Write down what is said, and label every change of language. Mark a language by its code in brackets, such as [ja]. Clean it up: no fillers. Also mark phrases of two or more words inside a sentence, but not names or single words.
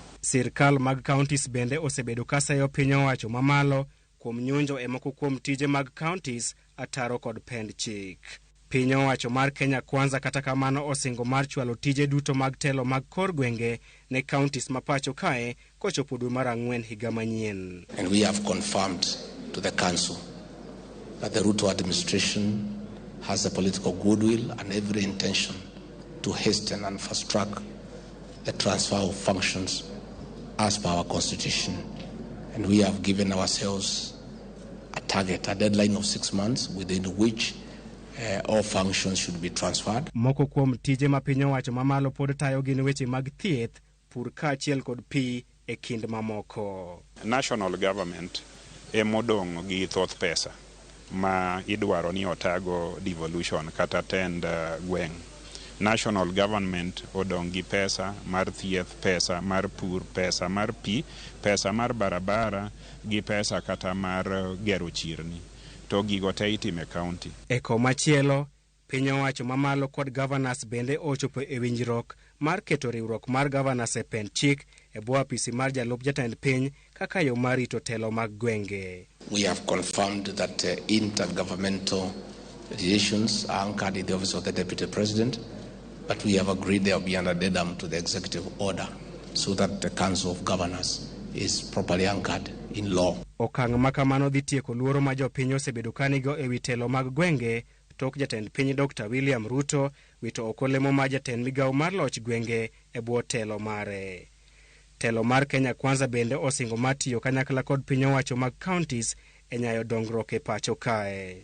[luo] Sirkal mag counties bende osebedo ka seyo piny owacho mamalo kuom nyunjo e moko kuom tije mag counties ataro kod pend chik. Piny owacho mar Kenya Kwanza kata kamano osingo mar chwalo tije duto mag telo mag kor gwenge ne counties mapacho kae kochopo dwe mar 4 higa manyien. [en] And we have confirmed to the council that the Ruto administration has the political goodwill and every intention to hasten and fast track the transfer of functions as per our constitution. And we have given ourselves a target, a deadline of 6 months within which all functions should be transferred. [luo] Moko kuom tije ma piny owacho mamalo pod tayo gin weche mag thieth, pur kaachiel kod pi e kind mamoko. [en] National government [luo] emodong' gi thoth pesa ma idwaro ni otago devolution kata tend gweng'. [en] National government [luo] odong' gi pesa mar thieth, pesa mar pur, pesa mar pi, pesa mar barabara gi pesa kata mar gero chirni. To gigo te itime county. E komachielo, piny owacho mamalo kod governors bende ochopo e winjruok mar keto riwruok mar governors e pend chik e bwo apisi mar jalup jatend piny kaka yo mar rito telo mag gwenge. [en] We have confirmed that intergovernmental relations are anchored in the office of the Deputy President, but we have agreed they will be under addendum to the executive order so that the Council of Governors is properly anchored in law. [luo] Okang' makamano dhi tieko luoro ma jopiny osebedo kanigo e wi telo mag gwenge tok jatend piny Dr. William Ruto wito oko lemo ma jatend migawo mar loch gwenge e bwo telo mare. Telo mar Kenya Kwanza bende osingo matiyo kanyakla kod piny owacho mag counties e nyayo dongruok e pacho kae.